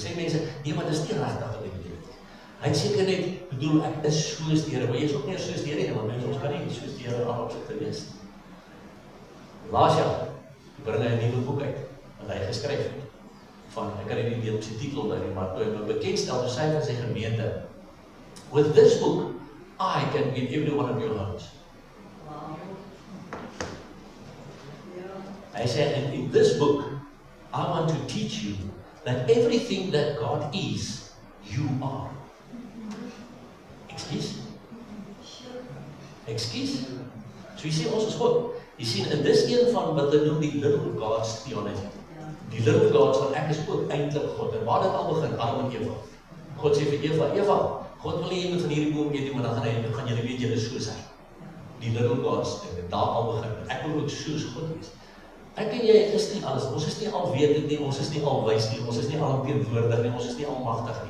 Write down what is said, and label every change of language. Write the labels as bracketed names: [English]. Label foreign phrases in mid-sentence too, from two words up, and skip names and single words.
[Afrikaans] Sê mense, nee, maar dis nie regtig wat hy bedoel. Hy het seker net bedoel, ek is soos die Here, maar jy is ook nie soos die Here nie, want mense, ons kan nie soos die Here aan opsigte wees. Laas jaar, bring hy 'n nuwe boek uit, wat hy geskryf het. Ek kan nie weet op sy titel nou nie, maar toe hy nou bekendstel vir sy van sy gemeente. [English] With this book, I can be in every one of your homes. [Afrikaans] Hy sê, [English] in this book, I want to teach you that everything that God is, you are. Excuse? [Afrikaans] So jy sê, ons is God. Jy sien, en dis een van wat hulle noem die [English] little gods theology. Die little gods, [Afrikaans] want ek is ook eintlik God. En waar dit al begin, Adam en Eva. God sê vir Eva, God wil nie jy moet van hierdie boom eet, maar dan gaan julle weet julle soos hy. Die [English] little gods, [Afrikaans] en daar al begin. Ek wil ook soos God wees. Ek en jy is nie alles, ons is nie alwetend nie, ons is nie alwys nie, ons is nie alomteenwoordig nie, ons is nie almagtig nie.